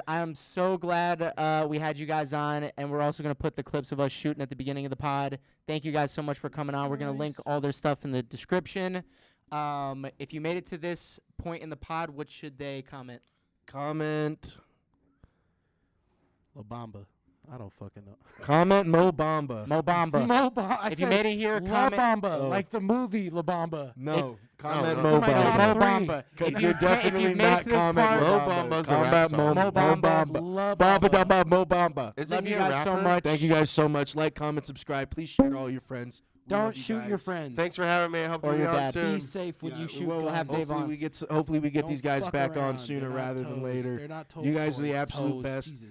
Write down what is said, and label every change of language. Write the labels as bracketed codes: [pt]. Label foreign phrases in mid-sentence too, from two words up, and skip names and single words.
[en] I am so glad we had you guys on, and we're also going to put the clips of us shooting at the beginning of the pod. Thank you guys so much for coming on. We're going to link Nice. all their stuff in the description. If you made it to this point in the pod, what should they comment? Comment La Bamba. I don't fucking know. Mo Bamba. Mo Bamba. La Bamba. I If you said made it here, La comment. Bamba, Oh. like the movie La Bamba. No, comment no, Mo it's in my top Bamba. Mo three. Bamba. Because If you're you've definitely made it not to this comment part, Mo Mo Bamba's Bamba. a rap Combat Mo song. Mo Bamba. Bamba. La Bamba Bamba. Bamba Mo Bamba. Isn't Love he you a guys so rapper? much. Thank you guys so much. Like, comment, subscribe. Please share to all your friends. We love Don't you shoot your guys. friends. Thanks for having me. I hope Or you're your on dad. soon. Be safe when Yeah, you shoot. we'll have guns. Dave on. Hopefully we get Don't these guys fuck back on around. sooner They're not rather than toes. later. They're not toe You guys are the boys. absolute Toes. best. Jesus.